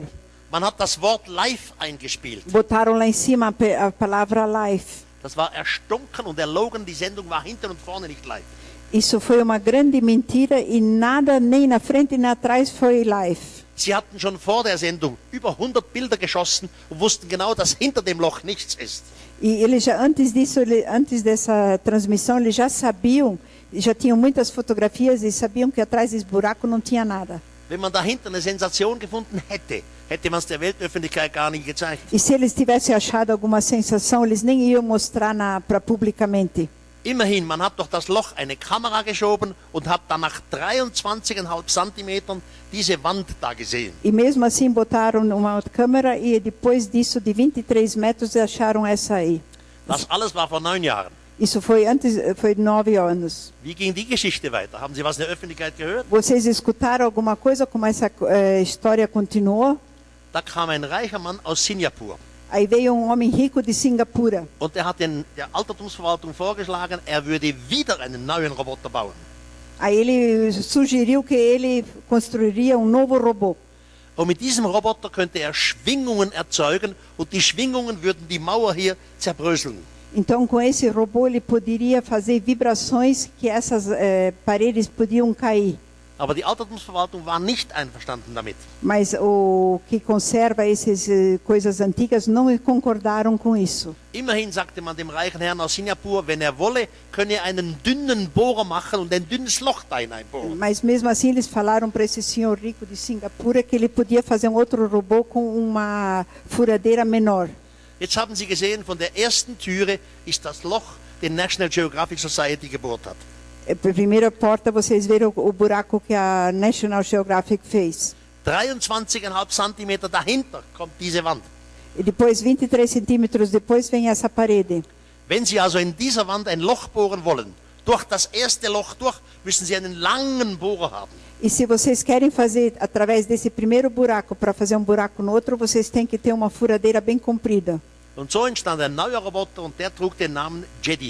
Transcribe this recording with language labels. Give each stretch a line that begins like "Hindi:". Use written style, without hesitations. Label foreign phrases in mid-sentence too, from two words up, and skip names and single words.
German: Man hat das Wort live eingespielt.
Portuguese: Botaram lá em cima a palavra live.
German: Das war erstunken und erlogen, die Sendung war hinten und vorne nicht live.
Portuguese: Isso foi uma grande mentira e nada nem na frente nem atrás foi live.
German: Sie hatten schon vor der Sendung über 100 Bilder geschossen und wussten genau, dass hinter dem Loch nichts ist.
Portuguese: E eles já antes dessa transmissão, eles já sabiam, já tinham muitas fotografias e sabiam que atrás desse buraco não tinha nada.
German: Wenn man dahinter eine Sensation gefunden hätte, hätte man es der Weltöffentlichkeit gar nicht gezeigt.
Portuguese: E se eles tivessem achado alguma sensação, eles nem iam mostrar para publicamente.
German: Immerhin, man hat durch das Loch eine Kamera geschoben und hat dann nach 23,5 Zentimetern diese Wand da gesehen.
Portuguese: E mesmo assim botaram uma câmera e depois disso de 23 metros acharam essa aí.
German: Das alles war vor 9 Jahren.
Portuguese: Isso foi 9 anos.
German: Wie ging die Geschichte weiter? Haben Sie was in der Öffentlichkeit gehört?
Portuguese: Vocês escutaram alguma coisa como essa história continuou?
German: Da kam ein reicher Mann aus Singapur.
Portuguese: Aí veio homem rico de Singapura.
German: Und der hat der Altertumsverwaltung vorgeschlagen, er würde wieder einen neuen Roboter bauen.
Portuguese: Aí ele sugeriu que ele construiria novo robô.
German: Und mit diesem Roboter könnte er Schwingungen erzeugen und die Schwingungen würden die Mauer hier zerbröseln.
Portuguese: Então, com esse robô, ele poderia fazer vibrações que essas paredes podiam cair.
German: Aber die Altertumsverwaltung war nicht einverstanden damit.
Portuguese: Mas o que conserva essas coisas antigas não concordaram com isso.
German: Immerhin sagte man dem reichen Herrn aus Singapur, wenn er wolle, könne er einen dünnen Bohrer machen und ein dünnes Loch da hineinbohren.
Portuguese: Mas mesmo assim eles falaram para esse senhor rico de Singapura que ele podia fazer outro robô com uma furadeira menor.
German: Jetzt haben Sie gesehen, von der ersten Türe ist das Loch, den National Geographic Society gebohrt hat.
Portuguese: Primeira porta, vocês viram o buraco que a National Geographic fez.
German: 23,5 Zentimeter dahinter kommt diese Wand.
Portuguese: E depois, 23 centímetros depois, vem essa parede.
German: Wenn Sie also in dieser Wand ein Loch bohren wollen, durch das erste Loch durch, müssen Sie einen langen Bohrer haben.
Portuguese: E se vocês querem fazer através desse primeiro buraco para fazer buraco no outro, vocês têm que ter uma furadeira bem comprida.
German: Und so entstand ein neuer Roboter und der trug den Namen Jedi.